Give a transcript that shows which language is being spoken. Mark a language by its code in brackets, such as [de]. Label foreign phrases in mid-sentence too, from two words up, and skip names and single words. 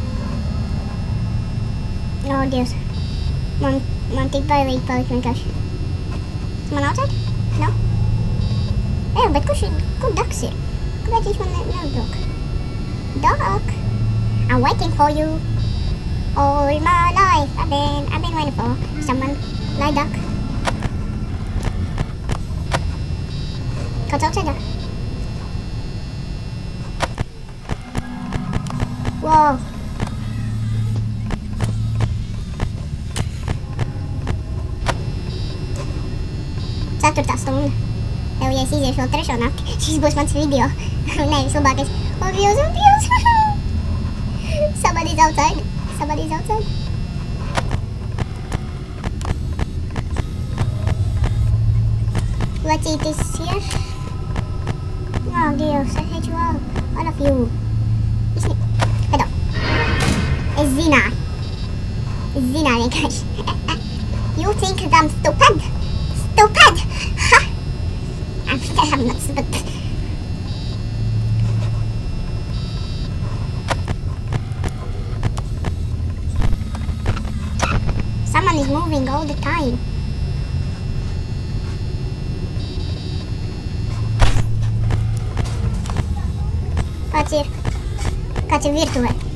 [lv] Oh, Dievs. Man tik bailīgi palika vienkārši. Man outside? No? Bet kur Daks ir? Kāpēc viņš man neuzbruk? [en] Dak! I'm waiting for you. All my life I've been waiting for someone like Duck. [lv] Kāds outside? [en] Wow. [lv] Ceturtā stunda. Tev, ja es iziešu vēl trešo nakti, šis būs mans video. Nevis labākais. Oh, Dievs. [en] Somebody's outside. Let's eat this here. Oh, Dievs, I hate you all. All of you. Pardon. [lv] Es zināju vienkārši. [en] You think that I'm stupid? Ha! I'm not stupid. Someone is moving all the time. [lv] Kāds ir virtuvē?